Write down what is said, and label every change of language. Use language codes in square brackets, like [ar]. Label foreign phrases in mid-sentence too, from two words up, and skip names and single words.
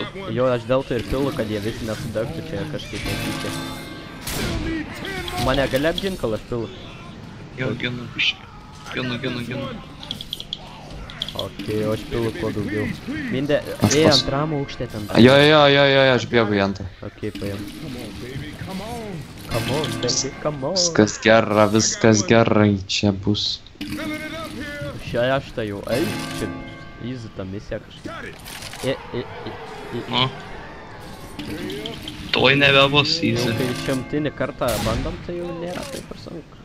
[lt] Jo, aš dėl to ir pilu, kad jie visi nesudegtų čia kažkaip netyčia. Mane gali apgint, kol aš pilu? Jo, ginu biškį. Ginu. Okei, aš pilu kuo daugiau. Mindė, antram aukšte ten. Jo, aš bėgu į antrą. Okei, paėm. [en] Come on, baby, come on. [lt] Viskas gerai, čia bus. Šeštą jau, čia easy ta misija kažkaip. Nu. Tuoj nebebus Jau easy. kai 100 kartą bandom, tai jau nėra taip ir sunku.